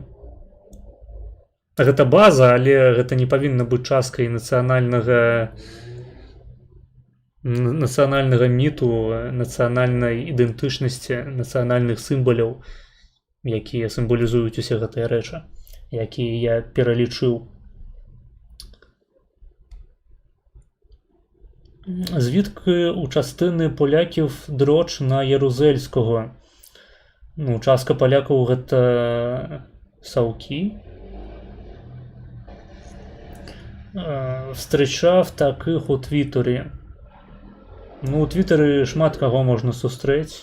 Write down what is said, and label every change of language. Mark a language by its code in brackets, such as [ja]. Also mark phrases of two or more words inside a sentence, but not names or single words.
[be] Гэта база, але гэта не павінна быць часткай нацыянальнага міту, нацыянальнай ідэнтычнасці, нацыянальных сімваляў, якія сімвалізуюць усе гэтыя рэчы, якія я пералічыў. [uk] Звідки у частини поляків дроч на Ярузельського? [be] Частка полякаў гэта саўкі. [uk] Встречав таких у Твітері. [be] У Твітері шмат каго можна сустрэць.